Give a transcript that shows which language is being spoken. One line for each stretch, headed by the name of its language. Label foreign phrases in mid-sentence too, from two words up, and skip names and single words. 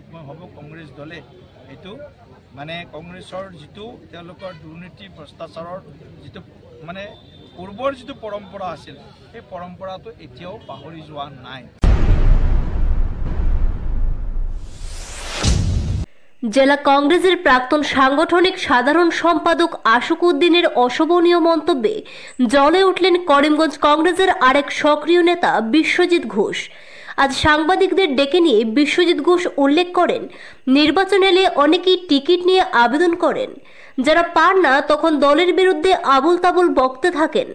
Assamese: মই ভাবোঁ কংগ্ৰেছ দলে এইটো কংগ্ৰেছৰ যিটো তেওঁলোকৰ দুৰ্নীতি ভ্ৰষ্টাচাৰৰ যিটো পূৰ্বৰ যিটো পৰম্পৰা আছিল, সেই পৰম্পৰাটো এতিয়াও পাহৰি যোৱা নাই।
Bangla: জেলা কংগ্রেসের প্রাক্তন সাংগঠনিক সাধারণ সম্পাদক আশুক উদ্দিনের অশোভনীয় মন্তব্যে জ্বলে উঠলেন করিমগঞ্জ কংগ্রেসের আরেক সক্রিয় নেতা বিশ্বজিৎ ঘোষ। আজ সাংবাদিকদের ডেকে নিয়ে বিশ্বজিৎ ঘোষ উল্লেখ করেন, নির্বাচন এলে অনেকেই টিকিট নিয়ে আবেদন করেন, যারা পান না তখন দলের বিরুদ্ধে আবুল তাবুল বকতে থাকেন।